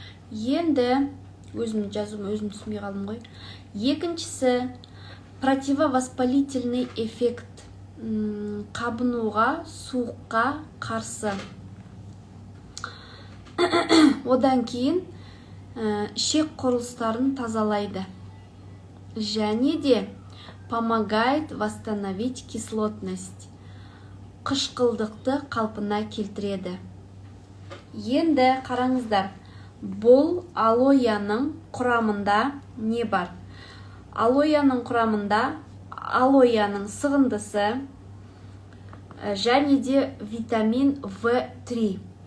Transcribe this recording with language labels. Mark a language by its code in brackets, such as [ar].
[kk] Енді өзім жазуым, өзім түсінбей қалдым ғой. Екіншісі противовоспалительный эффект. Қабынуға, суыққа қарсы. Одан кейін ішек құрылыстарын тазалайды. [ru] Және де помогает восстановить кислотность. [kk] Қышқылдықты қалпына келтіреді. Енді қараңыздар, бұл алоэның құрамында не бар? Алоэның құрамында алоэның сығындысы және де витамин В3.